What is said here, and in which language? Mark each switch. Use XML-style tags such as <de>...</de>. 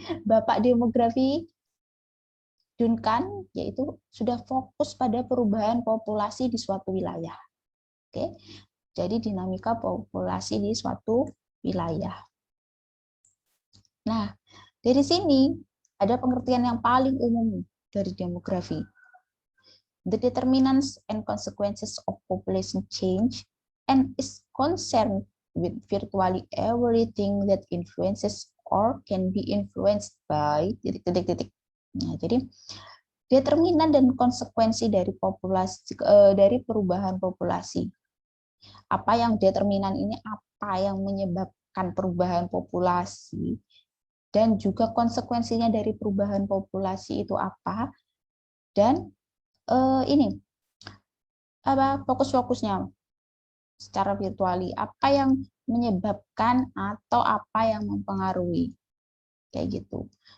<id>Bapak demografi Duncan yaitu sudah fokus pada perubahan populasi di suatu wilayah. Oke. Jadi dinamika populasi di suatu wilayah. Nah, dari sini ada pengertian yang paling umum dari demografi.</id> <en>The determinants and consequences of population change and is concerned with virtually everything that influences or can be influenced by</en> <id>titik-titik. Nah, jadi determinan dan konsekuensi dari populasi dari perubahan populasi. Apa yang determinan ini, apa yang menyebabkan perubahan populasi, dan juga konsekuensinya dari perubahan populasi itu apa, dan ini apa fokus-fokusnya secara virtuali, apa yang menyebabkan atau apa yang mempengaruhi, kayak gitu.</id>